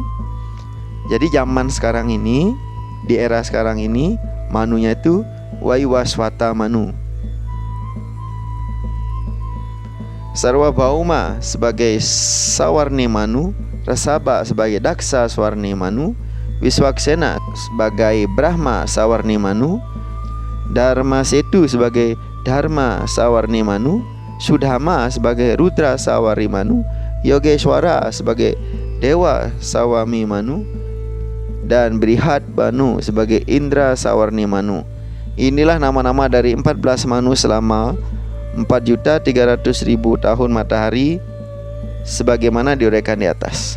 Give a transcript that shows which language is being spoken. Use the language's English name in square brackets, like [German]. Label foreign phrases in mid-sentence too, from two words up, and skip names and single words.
[Indonesian] Jadi zaman sekarang ini, di era sekarang ini, Manunya itu Waiwaswata Manu. Sarwa Bhauma sebagai Sawarni Manu, Rasaba sebagai Daksa Swarni Manu, Wiswaksena sebagai Brahma Sawarni Manu, Dharma Setu sebagai Dharma Sawarni Manu, Sudhama sebagai Rudra Sawari Manu, Yogeshwara sebagai Dewa Sawami Manu, dan Brihat Banu sebagai Indra Sawarni Manu. Inilah nama-nama dari 14 Manu selama 4.300.000 tahun matahari sebagaimana diuraikan di atas.